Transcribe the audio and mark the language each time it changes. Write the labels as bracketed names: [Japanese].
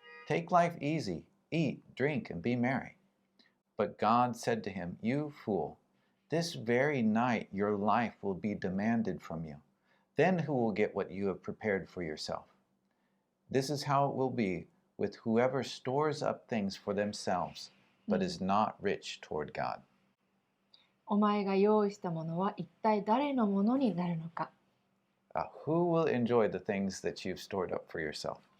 [English] Take life easy, eat, drink, and be merry. But God said to him, You fool, this very night your life will be demanded from you. Then who will get what you have prepared for yourself? This is how it will be with whoever stores up things for themselves, but is not rich toward God. [Japanese] お前が用意したものは一体誰のものになるのか。 [English] Who will enjoy the things that you've stored up for yourself?